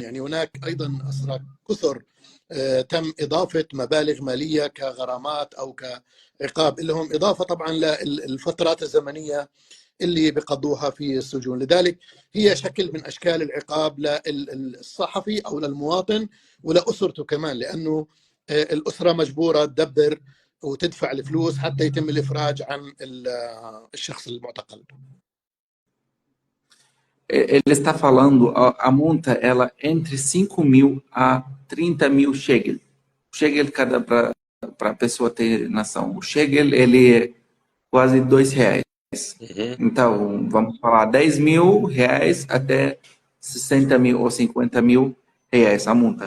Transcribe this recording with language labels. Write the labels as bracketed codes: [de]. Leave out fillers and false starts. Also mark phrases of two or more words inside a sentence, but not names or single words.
[ar] يعني هناك ايضا اسرى كثر تم إضافة مبالغ مالية كغرامات أو كعقاب لهم، إضافة طبعا للفترات الزمنية اللي بقضوها في السجون. لذلك هي شكل من أشكال العقاب للصحفي أو للمواطن ولأسرته كمان، لأنه الأسرة مجبورة تدبر وتدفع الفلوس حتى يتم الإفراج عن الشخص المعتقل. [pt] Ele está falando, a multa ela entre 5.000 a 30.000 shekel. O shekel, para a pessoa ter noção, o shekel ele é quase R$2. Então, vamos falar R$10.000 até 60.000 ou 50.000 reais a multa.